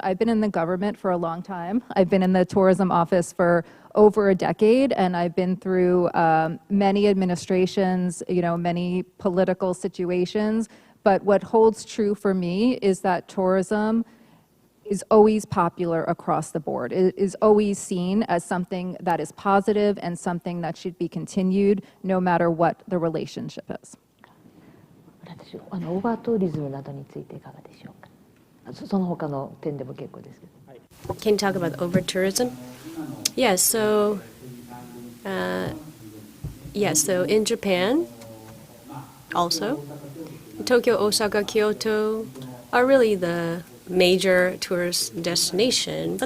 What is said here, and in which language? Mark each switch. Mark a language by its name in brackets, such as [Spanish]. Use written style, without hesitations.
[English] I've been in the government for a long time. I've been in the tourism office for over a decade, and I've been through many administrations, many political situations. But what holds true for me is that tourism is always popular across the board. It is always seen as something that is positive and something that should be continued no matter what the relationship is. [Japanese] 私、オーバーツーリズムなどについていかがでしょうか。その他の点でも結構ですけど。 [English] Can you talk about over tourism? Yes. So in Japan, also, Tokyo, Osaka, Kyoto are really the major tourist destination.